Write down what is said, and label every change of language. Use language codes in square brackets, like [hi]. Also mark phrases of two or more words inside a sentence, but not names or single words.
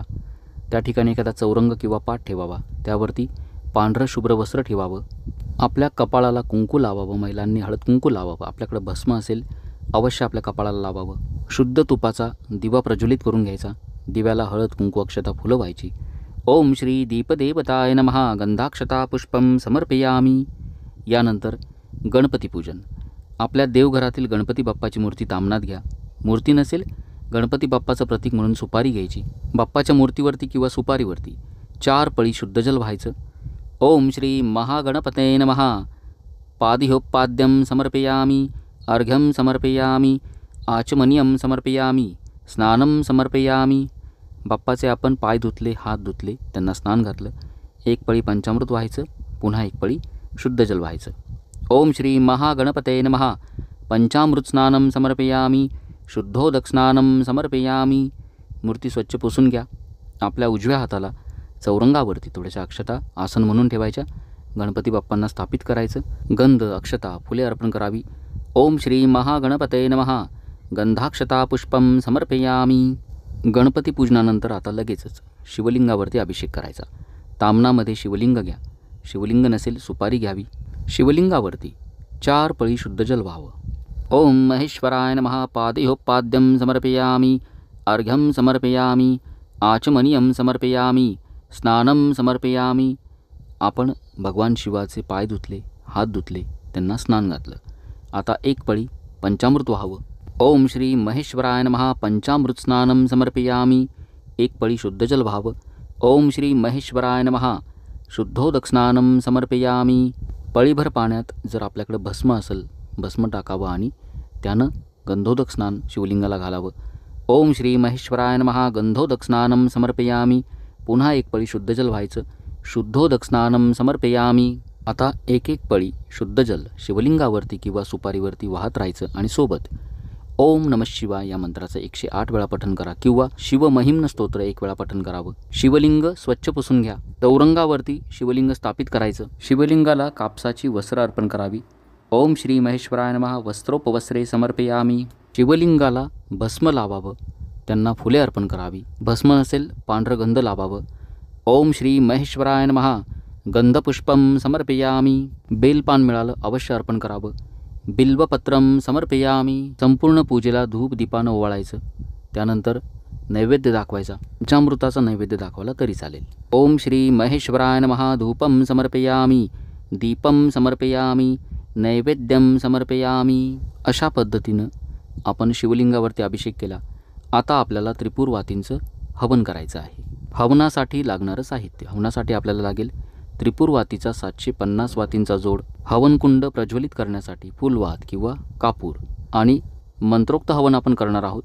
[mr] त्या ठिकाणी एखादा चौरंग किंवा पाट ठेवावा, त्यावरती पांढरं शुभ्र वस्त्र ठेवावं. आपल्या कपाळाला कुंकू लावावं, महिलांनी हळद कुंकू लावावं. आपल्याकडे भस्म असेल अवश्य आपल्या कपाळाला लावावं. शुद्ध तुपाचा दिवा प्रज्वलित करून घ्यायचा. दिव्याला हळद कुंकू अक्षता फुलं व्हायची. [sa] ओम श्री दीपदेवताय नमः गंधाक्षता पुष्पम समर्पयामी. [mr] यानंतर गणपती पूजन. आपल्या देवघरातील गणपती बाप्पाची मूर्ती तामनात घ्या. मूर्ती नसेल, गणपती बाप्पाचं प्रतीक म्हणून सुपारी घ्यायची. बाप्पाच्या मूर्तीवरती किंवा सुपारीवरती 4 पळी शुद्ध जल व्हायचं. [sa] ओम श्री महागणपते नमः पादिहोपाद्यम समर्पयामी, अर्घ्यम समर्पयामी, आचमनियम समर्पयामी, स्नानम समर्पयामी. [mr] बाप्पाचे आपण पाय धुतले, हात धुतले, त्यांना स्नान घातलं. 1 पळी पंचामृत व्हायचं, पुन्हा 1 पळी शुद्ध जल व्हायचं. [sa] ओम श्री महागणपते नमः पंचामृत स्नानम समर्पयामी, शुद्धोदक स्नानम समर्पयामी. [mr] मूर्ती स्वच्छ पुसून घ्या. आपल्या उजव्या हाताला चौरंगावरती थोड्याशा अक्षता आसन म्हणून ठेवायच्या. गणपती बाप्पांना स्थापित करायचं. गंध, अक्षता, फुले अर्पण करावी. [sa] ओम श्री महागणपते नमः गंधाक्षता पुष्पम समर्पयामी. [mr] गणपती पूजनानंतर आता लगेचच शिवलिंगावरती अभिषेक करायचा. तामनामध्ये शिवलिंग घ्या. शिवलिंग नसेल, सुपारी घ्यावी. शिवलिंगावरती 4 पळी शुद्ध जल व्हावं. [sa] ओम महेश्वराय नमः पादिहोपाद्यम समर्पयामी, अर्घ्यम समर्पयामी, आचमनियम समर्पयामी, स्नानम समर्पयामी. [mr] आपण भगवान शिवाचे पाय धुतले, हात धुतले, त्यांना स्नान घातलं. आता 1 पळी पंचामृत व्हावं. [sa] ओम श्री महेश्वराय नमः पंचामृत स्नानम समर्पयामी. [mr] 1 पळी शुद्ध जल व्हावं. [sa] ओम श्री महेश्वराय नमः शुद्धोदक स्नानम समर्पयामी. [mr] पळीभर पाण्यात जर आपल्याकडे भस्म असेल, भस्म टाकावं आणि त्यानं गंधोदक स्नान शिवलिंगाला घालावं. [sa] ओम श्री महेश्वराय नमः गंधोदक स्नानम समर्पयामी. [mr] पुन्हा 1 पळी शुद्ध जल व्हायचं. [sa] शुद्धोदक स्नानम समर्पयामी. [mr] आता 1 पळी शुद्ध जल शिवलिंगावरती किंवा सुपारीवरती वाहत राहायचं आणि सोबत [sa] ओम नमः शिवाय [mr] या मंत्राचं 108 वेळा पठण करा किंवा शिवमहिम्न स्तोत्र 1 वेळा पठण करावं. शिवलिंग स्वच्छ पुसून घ्या. चौरंगावरती शिवलिंग स्थापित करायचं. शिवलिंगाला कापसाची वस्त्र अर्पण करावी. [sa] ओम श्री महेश्वराय नमः वस्त्रोपवस्त्रे समर्पयामी. [mr] शिवलिंगाला भस्म लावावं. त्यांना फुले अर्पण करावी. भस्म नसेल पांढरं गंध लावावं. [sa] ओम श्री महेश्वराय नमः गंधपुष्पम समर्पयामी. [mr] बेलपान मिळालं अवश्य अर्पण करावं. [sa] बिल्वपत्रम समर्पयामी. [mr] संपूर्ण पूजेला धूप दीपानं ओवाळायचं. त्यानंतर नैवेद्य दाखवायचा. पंचामृताचा नैवेद्य दाखवला तरी चालेल. [sa] ओम श्री महेश्वराय नमः धूपम समर्पयामी. दीपम समर्पयामी. नैवेद्यम समर्पयामी. [mr] अशा पद्धतीनं आपण शिवलिंगावरती अभिषेक केला. आता आपल्याला त्रिपुर वातींचं हवन करायचं आहे. हवनासाठी लागणारं साहित्य. हवनासाठी आपल्याला लागेल त्रिपुर वातीचा 750 वातींचा जोड, हवनकुंड प्रज्वलित करण्यासाठी फुलवात किंवा कापूर, आणि मंत्रोक्त हवन आपण करणार आहोत.